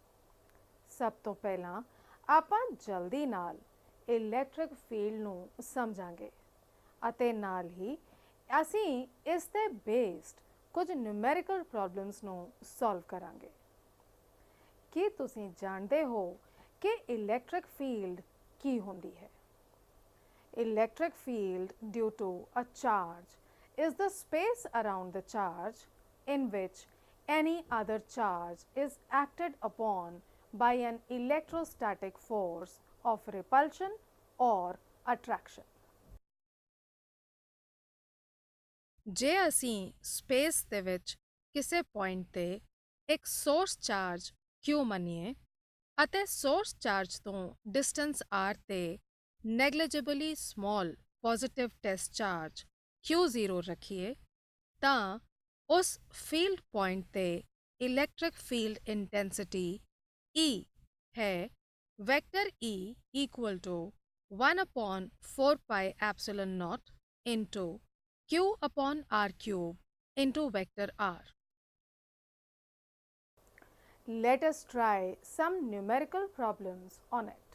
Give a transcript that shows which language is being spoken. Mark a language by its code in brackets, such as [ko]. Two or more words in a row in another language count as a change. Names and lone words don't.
[pa] ਸਭ ਤੋਂ ਪਹਿਲਾਂ ਆਪਾਂ ਜਲਦੀ ਨਾਲ [en] electric field [pa] ਨੂੰ ਸਮਝਾਂਗੇ ਅਤੇ ਨਾਲ ਹੀ ਅਸੀਂ ਇਸ ਤੇ ਬੇਸਡ ਕੁਝ [en] numerical problems [pa] ਨੂੰ ਸੋਲਵ ਕਰਾਂਗੇ। ਕੀ ਤੁਸੀਂ ਜਾਣਦੇ ਹੋ ਕਿ [en] electric field [pa] ਕੀ ਹੁੰਦੀ ਹੈ? [en] Electric field due to a charge is the space around the charge in which any other charge is acted upon by an electrostatic force of repulsion or attraction. [pa] ਜੇ ਅਸੀਂ ਸਪੇਸ ਦੇ ਵਿੱਚ ਕਿਸੇ ਪੁਆਇੰਟ ਤੇ ਇੱਕ [en] source charge Q [pa] ਮੰਨੀਏ [en] ਅਤੇ source charge ਤੋਂ distance R ਤੇ negligibly small positive test charge Q0 [pa] ਰੱਖੀਏ ਤਾਂ ਉਸ [en] field point ਤੇ electric field intensity E ਹੈ vector E equal to 1 upon 4 pi epsilon naught into Q upon R cube into vector R. Let us try some numerical problems on it.